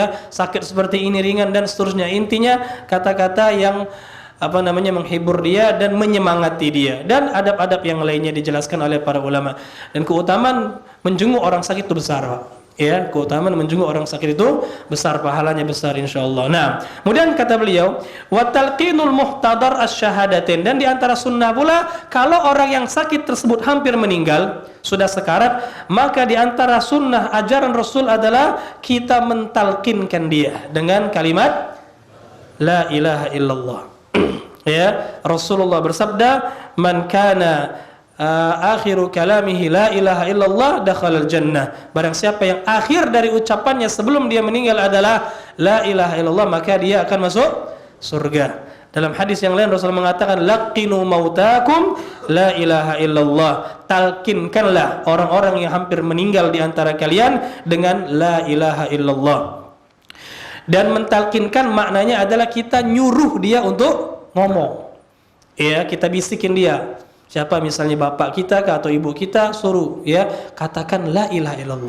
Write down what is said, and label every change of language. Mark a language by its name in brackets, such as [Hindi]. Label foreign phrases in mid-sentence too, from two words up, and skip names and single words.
[Indonesian] Sakit seperti ini ringan dan seterusnya. Intinya kata-kata yang menghibur dia dan menyemangati dia. Dan adab-adab yang lainnya dijelaskan oleh para ulama. Dan keutamaan menjenguk orang sakit itu besar, Pak. Ya, keutamaan menjenguk orang sakit itu besar, pahalanya besar insyaallah. Nah, kemudian kata beliau, [Arabic] وتلقين المحتضر الشهادتين, [Indonesian] dan di antara sunnah pula kalau orang yang sakit tersebut hampir meninggal, sudah sekarat, maka di antara sunnah ajaran Rasul adalah kita mentalkinkan dia dengan kalimat [Arabic] la ilaha illallah. [Indonesian] Ya, Rasulullah bersabda, [Arabic] من كان آخر كلامه لا إله إلا الله دخل الجنة. [Indonesian] Barang siapa yang akhir dari ucapannya sebelum dia meninggal adalah [Arabic] la ilaha illallah, [Indonesian] maka dia akan masuk surga. Dalam hadis yang lain Rasul mengatakan [Arabic] laqinu mautakum la ilaha illallah. [Indonesian] Talkinkanlah orang-orang yang hampir meninggal di antara kalian dengan [Arabic] la ilaha illallah. [Indonesian] Dan mentalkinkan maknanya adalah kita nyuruh dia untuk ngomong. Ya, kita bisikin dia. Siapa misalnya bapak kita atau ibu kita, suruh, ya, katakan [Arabic] la ilaha illallah.